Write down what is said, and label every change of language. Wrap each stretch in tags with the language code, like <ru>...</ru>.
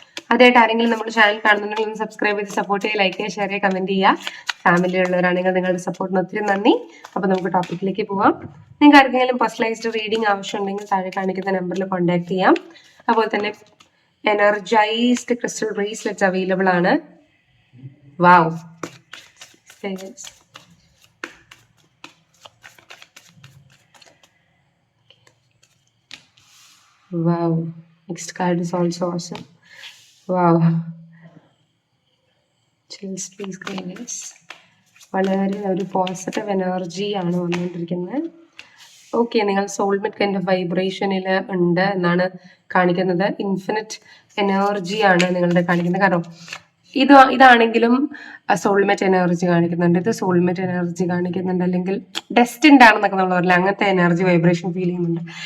<ml>അതായിട്ട് ആരെങ്കിലും നമ്മുടെ ചാനൽ കാണുന്നുണ്ടെങ്കിൽ സബ്സ്ക്രൈബ് ചെയ്ത് സപ്പോർട്ട് ചെയ്യുക, ലൈക്ക് ചെയ്യുക, ഷെയർ ചെയ്യുക, കമന്റ് ചെയ്യുക. ഫാമിലിയുള്ളവരാണെങ്കിൽ നിങ്ങളുടെ സപ്പോർട്ടിന് ഒത്തിരി നന്ദി. അപ്പൊ നമുക്ക് ടോപ്പിക്കിലേക്ക് പോവാം. നിങ്ങൾക്ക് ആർക്കെങ്കിലും പേഴ്സണലൈസ്ഡ് റീഡിംഗ് ആവശ്യമുണ്ടെങ്കിൽ താഴെ കാണിക്കുന്ന നമ്പറിൽ കോൺടാക്ട് ചെയ്യാം. അതുപോലെ തന്നെ എനർജൈസ്ഡ് ക്രിസ്റ്റൽ ബ്രേസ്ലെറ്റ്സ് അവൈലബിൾ ആണ്.</ml> <en>Wow, wow, next card is also awesome. Wow, chills please guys.</en> <ml>വളരെ ഒരു പോസിറ്റീവ് എനർജി ആണ് വന്നുകൊണ്ടിരിക്കുന്നത്. ഓക്കെ, നിങ്ങൾ സോൾമേറ്റ് കൈൻഡ് ഓഫ് വൈബ്രേഷനിൽ ഉണ്ട് എന്നാണ് കാണിക്കുന്നത്. ഇൻഫിനിറ്റ് എനർജിയാണ് നിങ്ങളുടെ കാണിക്കുന്നത്. കാരണം ഇതാണെങ്കിലും സോൾമേറ്റ് എനർജി കാണിക്കുന്നുണ്ട്, ഇത് സോൾമേറ്റ് എനർജി കാണിക്കുന്നുണ്ട്, അല്ലെങ്കിൽ ഡെസ്റ്റിൻഡ് ആണെന്നൊക്കെ നമ്മൾ പറയില്ല, അങ്ങനത്തെ എനർജി വൈബ്രേഷൻ ഫീൽ ചെയ്യുന്നുണ്ട്.</ml>